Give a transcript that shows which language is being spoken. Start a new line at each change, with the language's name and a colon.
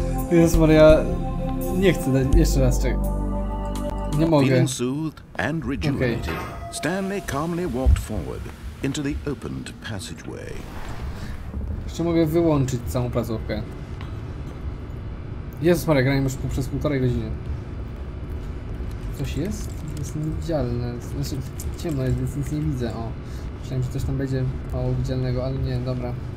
Polish: Jezus Maria, nie chcę dać, jeszcze raz czekaj. Nie mogę.
English: Feeling soothed and rejuvenated, Stanley calmly walked forward into the opened passageway.
Polish: Jeszcze mogę wyłączyć całą placówkę. Jezus Maria, grałem już przez 1,5 godziny. Coś jest? Jest niewidzialne. Znaczy, ciemno jest, więc nic nie widzę. O, myślałem, że coś tam będzie mało widzialnego, ale nie, dobra.